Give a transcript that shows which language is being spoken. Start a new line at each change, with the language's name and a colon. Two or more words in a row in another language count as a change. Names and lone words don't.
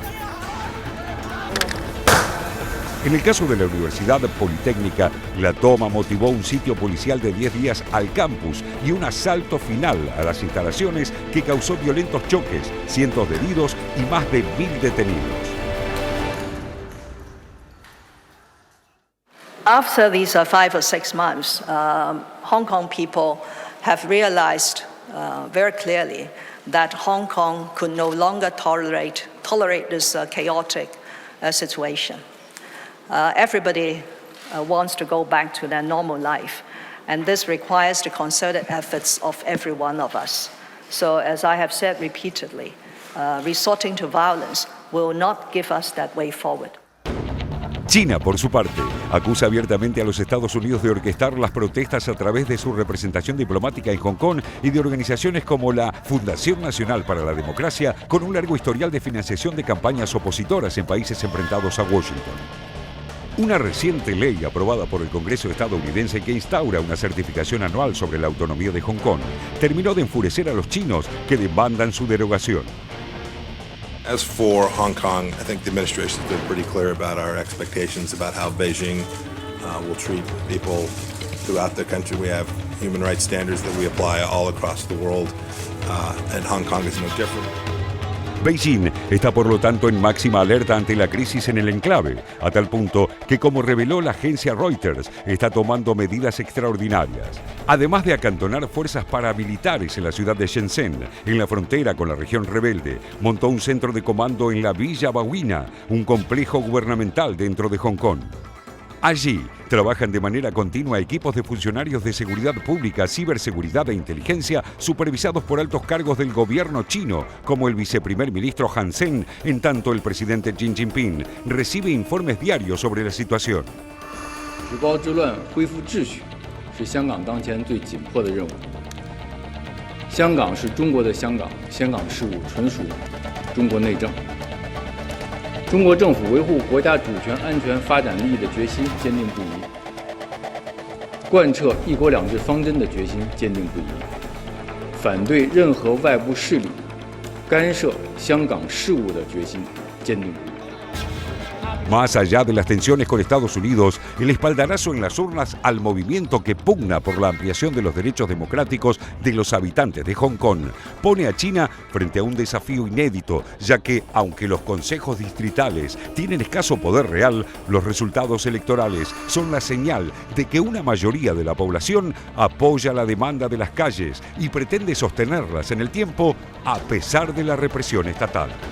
Spanish: En el caso de la Universidad Politécnica, la toma motivó un sitio policial de 10 días al campus y un asalto final a las instalaciones que causó violentos choques, cientos de heridos y más de 1.000 detenidos.
English: After these 5 or 6 months, Hong Kong people have realized very clearly that Hong Kong could no longer tolerate this chaotic situation. Everybody wants to go back to their normal life, and this requires the concerted efforts of every one of us. So, as I have said repeatedly, resorting to violence will not give us that way forward.
Spanish: China, por su parte, acusa abiertamente a los Estados Unidos de orquestar las protestas a través de su representación diplomática en Hong Kong y de organizaciones como la Fundación Nacional para la Democracia, con un largo historial de financiación de campañas opositoras en países enfrentados a Washington. Una reciente ley aprobada por el Congreso estadounidense que instaura una certificación anual sobre la autonomía de Hong Kong terminó de enfurecer a los chinos que demandan su derogación.
English: As for Hong Kong, I think the administration has been pretty clear about our expectations about how Beijing will treat people throughout the country. We have human rights standards that we apply all across the world, and Hong Kong is no different.
Spanish: Beijing está por lo tanto en máxima alerta ante la crisis en el enclave, a tal punto que, como reveló la agencia Reuters, está tomando medidas extraordinarias. Además de acantonar fuerzas paramilitares en la ciudad de Shenzhen, en la frontera con la región rebelde, montó un centro de comando en la Villa Baoina, un complejo gubernamental dentro de Hong Kong. Allí trabajan de manera continua equipos de funcionarios de seguridad pública, ciberseguridad e inteligencia supervisados por altos cargos del gobierno chino, como el viceprimer ministro Han Sen, en tanto el presidente Xi Jinping recibe informes diarios sobre la situación.
Chinese: 举报治乱、恢复秩序是香港当前最紧迫的任务。香港是中国的香港，香港事务纯属中国内政。中国政府维护国家主权、安全、发展利益的决心坚定不移，贯彻“一国两制”方针的决心坚定不移，反对任何外部势力干涉香港事务的决心坚定不移。
Spanish: Más allá de las tensiones con Estados Unidos, el espaldarazo en las urnas al movimiento que pugna por la ampliación de los derechos democráticos de los habitantes de Hong Kong pone a China frente a un desafío inédito, ya que, aunque los consejos distritales tienen escaso poder real, los resultados electorales son la señal de que una mayoría de la población apoya la demanda de las calles y pretende sostenerlas en el tiempo a pesar de la represión estatal.